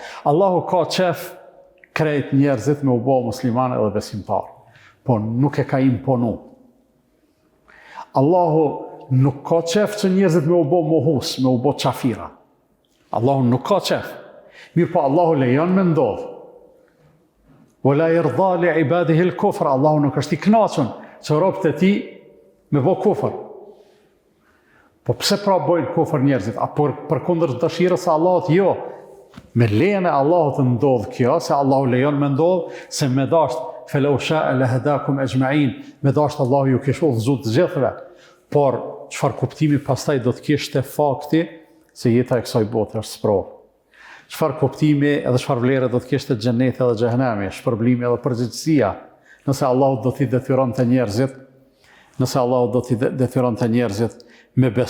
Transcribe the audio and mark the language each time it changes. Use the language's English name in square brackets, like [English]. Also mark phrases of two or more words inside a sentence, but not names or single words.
[Albanian] Allahu ka qef krejt njerëzit me u bë musliman edhe besimtar, po nuk e ka imponu. Allahu nuk ka qef që njerëzit me u bë mohus, me u bë qafira. Allahu nuk ka qef. Mirë po Allahu lejon me ndodh. [Arabic] ولا يرضى لعباده الكفر. [Albanian] Allahu nuk është i kënaqur që robët e tij me bë kufër. Po pse pra bojnë kufër njerëzit? A përkundër dëshirës së Allahut? Jo. Me lejen e Allahut ndodh kjo, se Allahu lejon me ndodh, se me dasht [Arabic] فلو شاء لهداكم أجمعين. [Albanian] Me dasht Allahu ju kish udhëzuar të gjithëve. Por çfarë kuptimi pastaj do të kishte fakti se jeta e kësaj bote është sprovë. Çfarë kuptimi edhe çfarë vlere do të kishte xheneti edhe xhehenami, shpërblimi edhe përgjegjësia, nëse Allahu do t'i detyronte njerëzit, me besu.